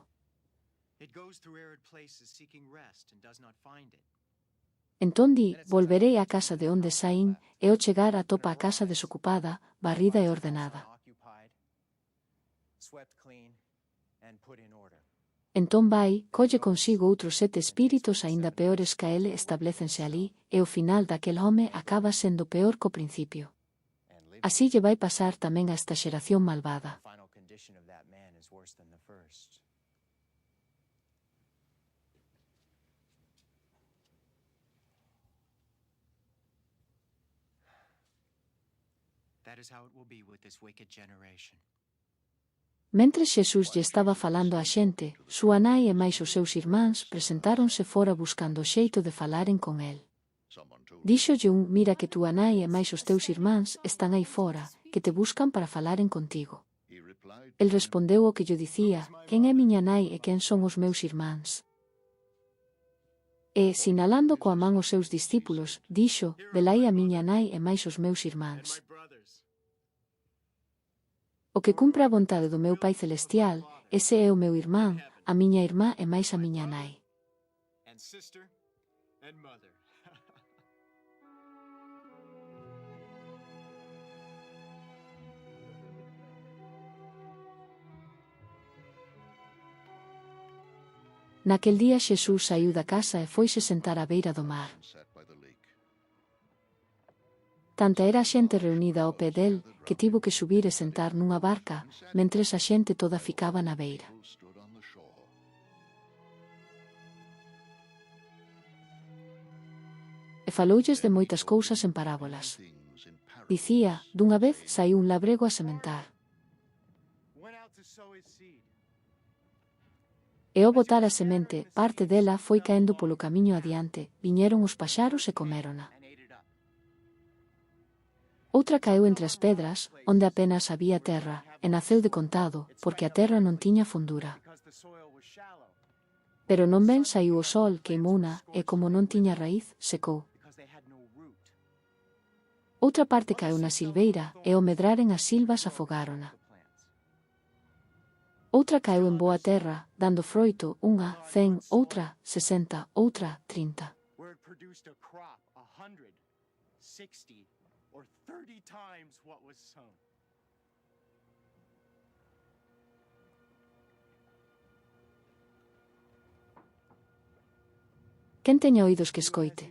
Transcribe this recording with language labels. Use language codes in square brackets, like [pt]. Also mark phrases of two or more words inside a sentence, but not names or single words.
[en] It goes through arid places seeking rest and does not find it. [gl] Entón di, volverei á casa de onde saín, e ao chegar atopa a casa desocupada, barrida e ordenada. [en] Occupied, swept clean, and put in order. [gl] Entón vai, colle consigo outros 7 espíritos aínda peores ca ele establécense alí, e o final daquel home acaba sendo peor co principio. Así lle vai pasar tamén a esta xeración malvada. [en] The final condition of that man is worse than the first. That is how it will be with this wicked generation. [gl] Mentres Xesús lle estaba falando á xente, súa nai e máis os seus irmáns presentáronse fora buscando o xeito de falaren con el. Díxolle un, mira que túa nai e máis os teus irmáns están aí fora, que te buscan para falaren contigo. El respondeu o que lle dicía, quen é miña nai e quen son os meus irmáns. E, sinalando coa man os seus discípulos, dixo, velai a miña nai e máis os meus irmáns. O que cumpre a vontade do meu Pai Celestial, ese é o meu irmán, a miña irmá e máis a miña nai. [en] And sister and mother. [gl] Naquel día Xesús saiu da casa e foise sentar á beira do mar. Tanta era a xente reunida ao pé del, que tivo que subir e sentar nunha barca, mentres a xente toda ficaba na beira. E faloulles de moitas cousas en parábolas. Dicía, dunha vez saiu un labrego a sementar. [en] Went out to sow his seed. [gl] E ao botar a semente, parte dela foi caendo polo camiño adiante, viñeron os paxaros e comérona. [en] And ate it up. [gl] Outra caeu entre as pedras, onde apenas había terra, e naceu de contado, porque a terra non tiña fondura. [en] Because the soil was shallow. [gl] Pero non ben saiu o sol, queimouna, e como non tiña raíz, secou. [en] Because they had no root. [gl] Outra parte caeu na silveira, e ao medraren as silvas afogárona. Outra caeu en boa terra, dando froito, unha, 100, outra, 60, outra, 30. [en] Where it produced a crop 100, 60, or 30 times what was sown. [gl] Quen teña oídos que escoite?